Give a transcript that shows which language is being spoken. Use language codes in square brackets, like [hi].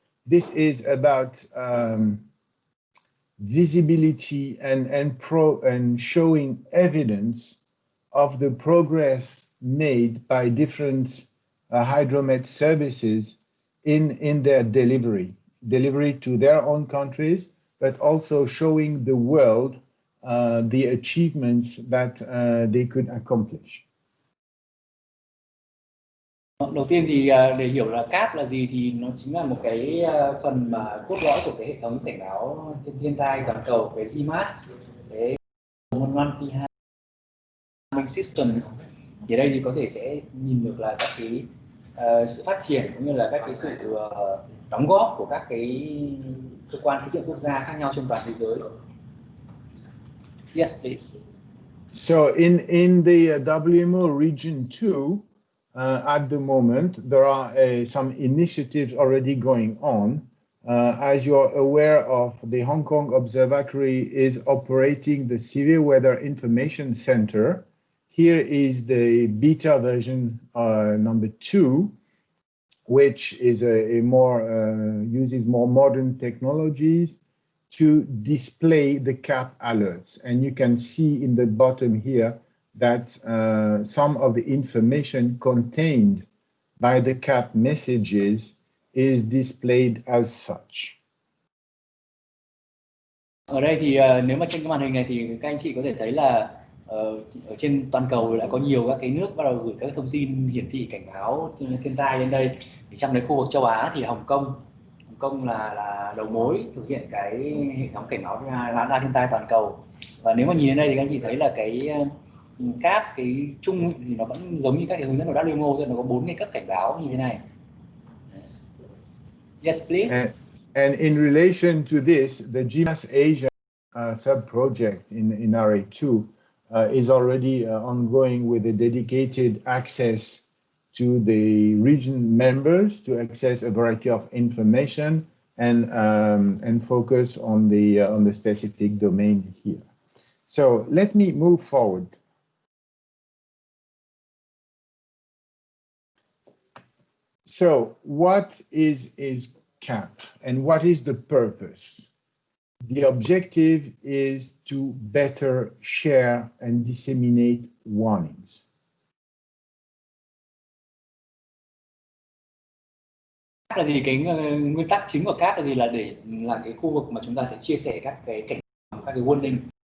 [en] This is about visibility and showing evidence of the progress made by different hydromet services in their delivery to their own countries, but also showing the world the achievements that they could accomplish. [vi] Đầu tiên thì để hiểu là CAP là gì thì nó chính là một cái phần mà cốt lõi của cái hệ thống cảnh báo thiên tai toàn cầu, cái GMAS, cái system. Thì đây thì có thể sẽ nhìn được là các cái sự phát triển cũng như là các cái sự đóng góp của các cái cơ quan khí tượng quốc gia khác nhau trên toàn thế giới. [en] Yes, please. So in the WMO region 2, at the moment, there are some initiatives already going on. As you're aware of, the Hong Kong Observatory is operating the Severe Weather Information Center. Here is the beta version number 2, which is uses more modern technologies to display the CAP alerts. And you can see in the bottom here that some of the information contained by the CAP messages is displayed as such. [vi] Ở đây thì nếu mà trên cái màn hình này thì các anh chị có thể thấy là ở trên toàn cầu đã có nhiều các cái nước bắt đầu gửi các thông tin hiển thị cảnh báo thiên tai lên đây. Thì trong đấy khu vực châu Á thì Hồng Kông là đầu mối thực hiện cái hệ thống cảnh báo radar thiên tai toàn cầu. Và nếu mà nhìn đến đây thì các anh chị thấy là cái CAP, cái chung thì nó vẫn giống như các cái hướng dẫn của WMO, tức là nó có 4 cái cấp cảnh báo như thế này. [en] Yes, please. And in relation to this, the GMAS Asia sub-project in RA2 is already ongoing with a dedicated access to the region members to access a variety of information and focus on the specific domain here. So let me move forward. So what is CAP and what is the purpose? The objective is to better share and disseminate warnings. [vi] Là gì, cái nguyên tắc chính của CAP là gì, là để là cái khu vực mà chúng ta sẽ chia sẻ các cái cảnh báo, các cái warning.